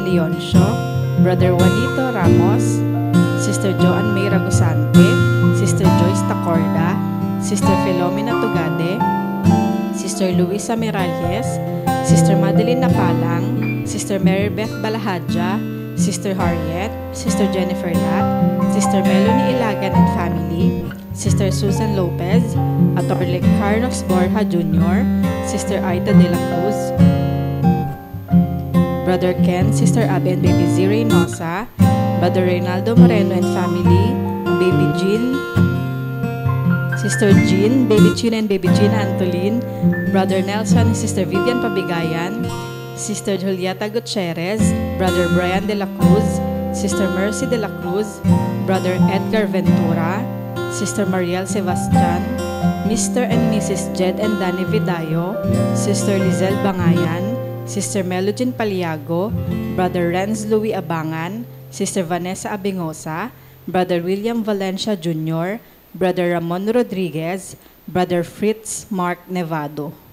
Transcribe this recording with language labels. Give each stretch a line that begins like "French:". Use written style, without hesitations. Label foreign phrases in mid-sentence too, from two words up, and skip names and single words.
English: Leoncio, Brother Juanito Ramos, Sister Joanne May Ragusante, Sister Joyce Tacorda, Sister Filomena Tugade, Sister Luisa Miralles, Sister Madeline Napalang, Sister Mary Beth Balahadja, Sister Harriet, Sister Jennifer Lat, Sister Melanie Ilagan and Family, Sister Susan Lopez, Atty. Carlos Borja Jr., Sister Aida de la Cruz, Brother Ken, Sister Abby and Baby Z. Reynosa, Brother Reynaldo Moreno and Family, Baby Jean, Sister Jean, Baby China and Baby Gina Antolin, Brother Nelson and Sister Vivian Pabigayan, Sister Julieta Gutierrez, Brother Brian de la Cruz, Sister Mercy de la Cruz, Brother Edgar Ventura, Sister Mariel Sebastian, Mr. and Mrs. Jed and Danny Vidayo, Sister Lizelle Bangayan, Sister Melogene Paliago, Brother Renz Louis Abangan, Sister Vanessa Abingosa, Brother William Valencia Jr., Brother Ramon Rodriguez, Brother Fritz Mark Nevado.